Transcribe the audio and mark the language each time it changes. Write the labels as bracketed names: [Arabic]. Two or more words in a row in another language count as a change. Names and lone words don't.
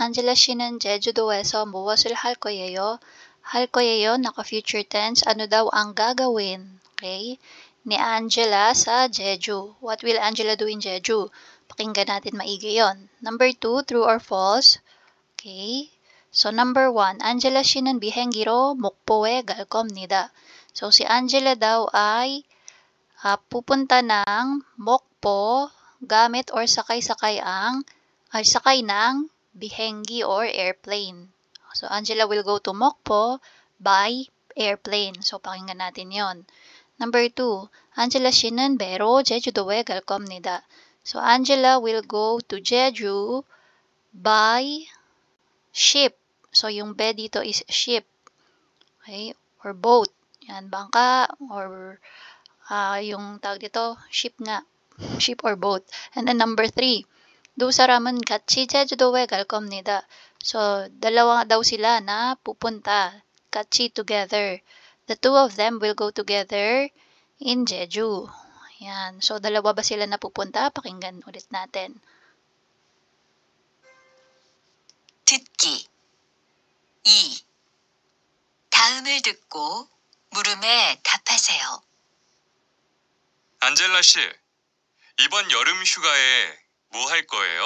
[Korean] 안젤라 씨는 제주도에서 무엇을 할 거예요? 할 거예요, [Filipino] naka- [English] future tense. [Filipino] Ano daw ang gagawin? Okay? Ni Angela sa Jeju. [English] What will Angela do in Jeju? [Filipino] Pakinggan natin maigi yon. [English] Number 2, true or false? Okay? So, number 1, [Korean] Angela 씨는 비행기로 목포에 갈 겁니다. [Filipino] So, si Angela daw ay pupunta ng Mokpo gamit or sakay ng bihengi or airplane. [English] So, Angela will go to Mokpo by airplane. So, [Filipino] pakinggan natin yon. [English] Number 2, [Korean] Angela 씨는 배로 제주도에 갈 겁니다. [English] So, Angela will go to Jeju by ship. [Filipino] So, yung be dito [English] is ship. Okay? Or boat. [Filipino] Yan, bangka or yung tawag dito, ship nga. [English] Ship or boat. And then number 3, [Korean] 두 사람은 같이 제주도에 갈 겁니다. [Filipino] So, dalawa daw sila na pupunta. [Korean] 같이 together. [English] The two of them will go together in Jeju. [Filipino] Yan. So, dalawa ba sila na pupunta? Pakinggan ulit natin. [Korean] 듣기 2. 다음을 듣고 물음에 답하세요. 안젤라 씨, 이번 여름 휴가에 뭐 할 거예요?